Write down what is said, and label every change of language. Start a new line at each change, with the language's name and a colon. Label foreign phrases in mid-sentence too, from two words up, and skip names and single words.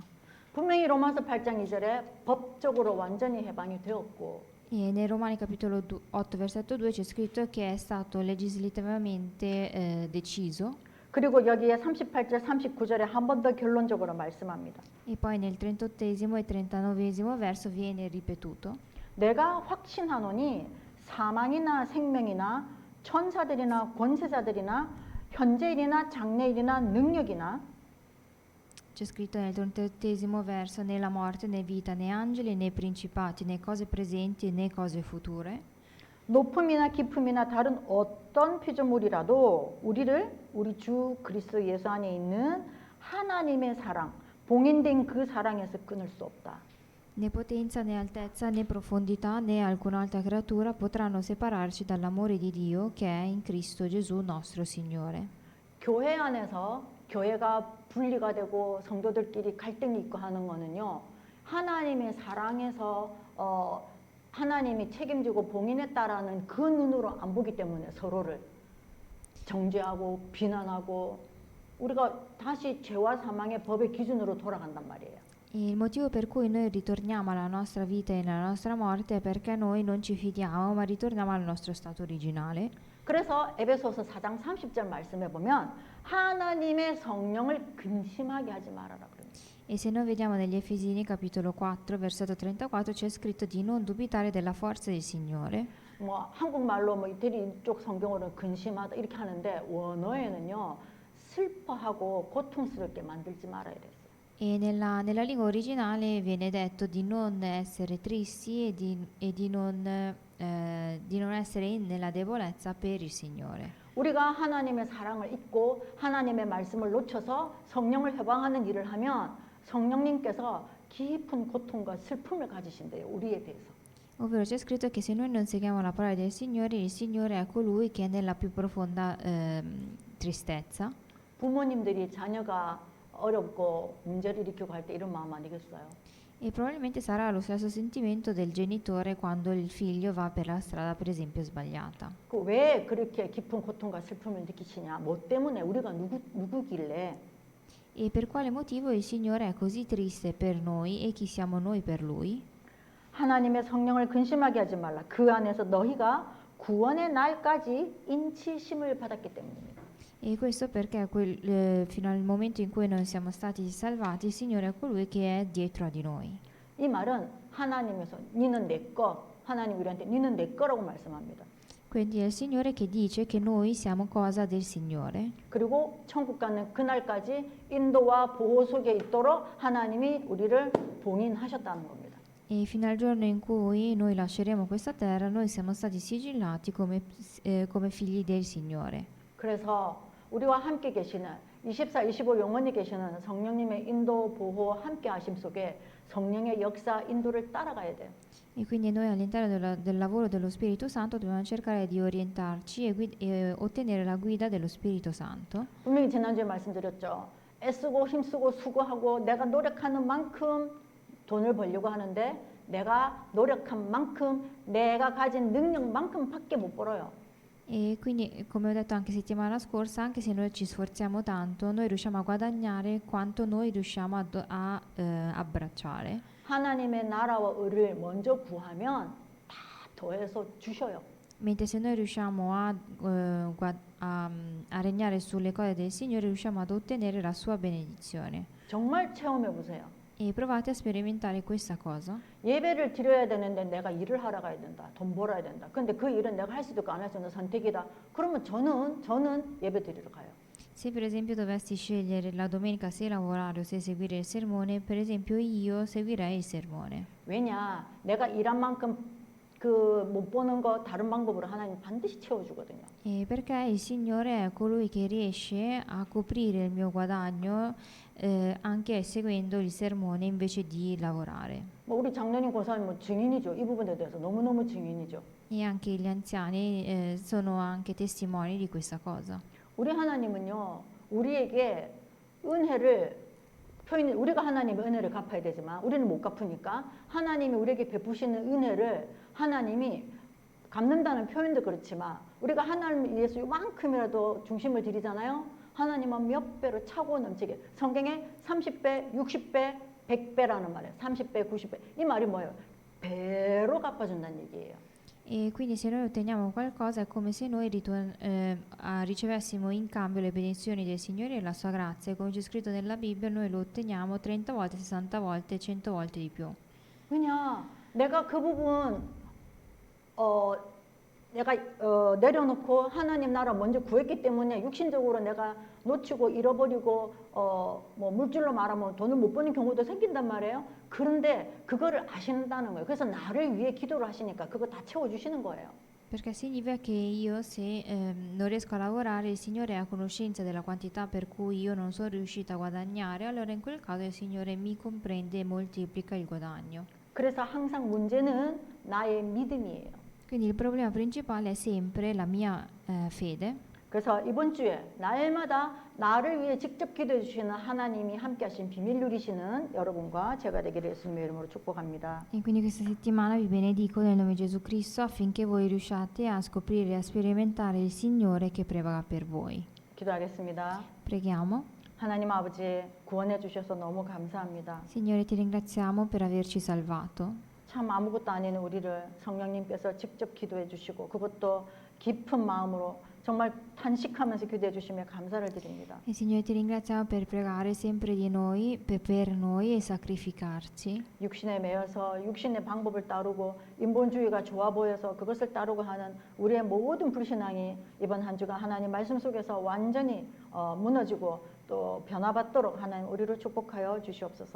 Korean: 분명히 로마서 8장 2절에 법적으로 완전히 해방이 되었고
Italian: E nei Romani capitolo 8 versetto 2 c'è scritto che è stato legislativamente deciso.
Korean: 그리고 여기에 38절 39절에 한 번 더 결론적으로 말씀합니다.
Italian: E poi nel 38esimo e 39esimo verso viene ripetuto.
Korean: 내가 확신하노니 사망이나 생명이나 천사들이나 권세자들이나 현재일이나 장래일이나 능력이나
Italian: C'è scritto nel 38esimo verso: né la morte, né vita, né angeli, né principati, né cose presenti, né cose future.
Korean: 높음이나 깊음이나 다른 어떤 피조물이라도 우리를 우리 주 그리스도 예수 안에 있는 하나님의 사랑, 봉인된 그 사랑에서 끊을 수 없다.
Italian: Né potenza, né altezza, né profondità, né alcun'altra creatura potranno separarci dall'amore di Dio che è in Cristo Gesù nostro Signore.
Korean: 교회 안에서 교회가 분리가 되고 성도들끼리 갈등이 있고 하는 거는요. 하나님의 사랑에서 하나님이 책임지고 봉인했다라는 그 눈으로 안 보기 때문에 서로를 정죄하고 비난하고 우리가 다시 죄와 사망의 법의 기준으로 돌아간단 말이에요.
Italian: E il motivo per cui noi ritorniamo alla nostra vita e alla nostra morte è perché noi non ci fidiamo, ma ritorniamo al nostro stato originale.
Korean: 그래서 에베소서 4장 30절 말씀에 보면 하나님의 성령을 근심하게 하지 말아라 그럽니다.
Italian: E se noi vediamo negli Efesini capitolo 4 versetto 34 c'è scritto di non dubitare della forza del Signore.
Korean: 뭐 한국말로 뭐 이태리 쪽 성경으로는 근심하다 이렇게 하는데 원어에는요 슬퍼하고 고통스럽게 만들지 말아야 됐어요.
Italian: E nella lingua originale viene detto di non essere tristi e di non essere nella debolezza per il Signore.
Korean: 우리가 하나님의 사랑을 잊고 하나님의 말씀을 놓쳐서 성령을 해방하는 일을 하면 성령님께서 깊은 고통과 슬픔을 가지신대요. 우리에 대해서.
Italian: Ovvero c'è scritto che se noi non seguiamo la parola del Signore, il Signore è colui che è nella più profonda tristezza.
Korean: 부모님들이 자녀가 어렵고 문제를 일으키고 할 때 이런 마음 아니겠어요?
Italian: E probabilmente sarà lo stesso sentimento del genitore quando il figlio va per la strada, per esempio, sbagliata.
Korean: 그 왜 그렇게 깊은 고통과 슬픔을 느끼시냐? 뭐 때문에 우리가 누구길래?
Italian: E per quale motivo il Signore è così triste per noi e chi siamo noi per Lui?
Korean: 하나님의 성령을 근심하게 하지 말라. 그 안에서 너희가 구원의 날까지 인치심을 받았기 때문입니다.
Italian: E questo perché fino al momento in cui noi siamo stati salvati, il Signore è colui che è dietro di noi.
Korean: 이 말은 하나님에서 니는 내 거, 하나님 우리한테 니는 내 거라고 말씀합니다.
Italian: Quindi è il Signore che dice che noi siamo cosa del Signore.
Korean: 그리고 천국 가는 그날까지 인도와 보호 속에 있도록 하나님이 우리를 봉인하셨다는 겁니다.
Italian: E fino al giorno in cui noi lasceremo questa terra, noi siamo stati sigillati come figli del Signore.
Korean: 그래서 우리와 함께 계시는 24, 25 영원히 계시는 성령님의 인도, 보호, 함께 하심 속에 성령의 역사, 인도를 따라가야 돼요.
Italian: E quindi noi all'interno del lavoro dello Spirito Santo dobbiamo cercare di orientarci e ottenere la guida dello Spirito Santo.
Korean: 분명히 지난주에 말씀드렸죠. 애쓰고 힘쓰고 수고하고 내가 노력하는 만큼 돈을 벌려고 하는데 내가 노력한 만큼 내가 가진 능력만큼밖에 못 벌어요.
Italian: E quindi, come ho detto anche settimana scorsa, anche se noi ci sforziamo tanto, noi riusciamo a guadagnare quanto noi riusciamo a abbracciare.
Korean: 하나님의 나라와 의를 먼저 구하면 다 더해서 주셔요.
Italian: Mentre se noi riusciamo a regnare sulle cose del Signore, riusciamo ad ottenere la sua benedizione.
Korean: 정말 체험해 보세요.
Italian: E provate a sperimentare questa cosa.
Korean: 예배를 드려야 되는데 내가 일을 하러 가야 된다. 돈 벌어야 된다. 근데 그 일은 내가 할 수도 있고 안 할 수 있는 선택이다. 그러면 저는 예배 드리러 가요.
Italian: Se per esempio dovessi scegliere la domenica se lavorare o se seguire il sermone, per esempio io seguirei il sermone.
Korean: 왜냐? 내가 일한 만큼 그 못 보는 거 다른 방법으로 하나님 반드시 채워주거든요.
Italian: E perché il Signore è colui che riesce a coprire il mio guadagno anche seguendo il sermone invece di lavorare.
Korean: 뭐 우리 장로님 권사님 뭐 증인이죠. 이 부분에 대해서 너무너무 증인이죠.
Italian: E anche gli anziani sono anche testimoni di questa cosa.
Korean: 우리 하나님은요. 우리에게 은혜를 우리가 하나님의 은혜를 갚아야 되지만 우리는 못 갚으니까 하나님이 우리에게 베푸시는 은혜를 하나님이 갚는다는 표현도 그렇지만 우리가 하나님을 위해서 요만큼이라도 중심을 드리잖아요. 하나님은 몇 배로 차고 넘치게. 성경에 30배, 60배, 100배라는 말이에요. 30배, 90배. 이 말이 뭐예요? 배로 갚아준다는 얘기예요.
Italian: E quindi se noi otteniamo qualcosa è come se noi ricevessimo in cambio le benedizioni del Signore e la sua grazia. E come c'è scritto nella Bibbia, noi lo otteniamo 30 volte, 60 volte, 100 volte di più.
Korean: 왜냐? 내가 그 부분 내가 내려놓고 하나님 나라 먼저 구했기 때문에 육신적으로 내가 놓치고 잃어버리고 뭐 물질로 말하면 돈을 못 버는 경우도 생긴단 말이에요. 그런데 그거를 아신다는 거예요. 그래서 나를 위해 기도를 하시니까 그거 다 채워주시는 거예요.
Italian: Perché significa che io se non riesco a lavorare, il Signore è a conoscenza della quantità per cui io non sono riuscita a guadagnare, allora in quel caso il Signore mi comprende e moltiplica il guadagno.
Korean: 그래서 항상 문제는 나의 믿음이에요.
Italian: Quindi il problema principale è sempre la mia fede.
Korean: 그래서 이번 주에 날마다 나를 위해 직접 기도해 주시는 하나님이 함께 하신 비밀 누리시는 여러분과 제가 되기를 예수님의 이름으로 축복합니다.
Italian: E quindi questa settimana vi benedico nel nome di Gesù Cristo affinché voi riusciate a scoprire e a sperimentare il Signore che prevaga per voi.
Korean: 기도하겠습니다.
Italian: Preghiamo.
Korean: 하나님 아버지 구원해 주셔서 너무 감사합니다.
Italian: Signore, ti ringraziamo per averci salvato.
Korean: 참 아무것도 아닌 우리를 성령님께서 직접 기도해 주시고 그것도 깊은 마음으로 정말 탄식하면서 기도해 주시며 감사를 드립니다.
Italian: E Signore, ti ringraziamo per pregare sempre di noi, per noi e sacrificarci.
Korean: 육신에 매여서 육신의 방법을 따르고 인본주의가 좋아 보여서 그것을 따르고 하는 우리의 모든 불신앙이 이번 한 주간 하나님 말씀 속에서 완전히 무너지고 또 변화받도록 하나님 우리를 축복하여 주시옵소서.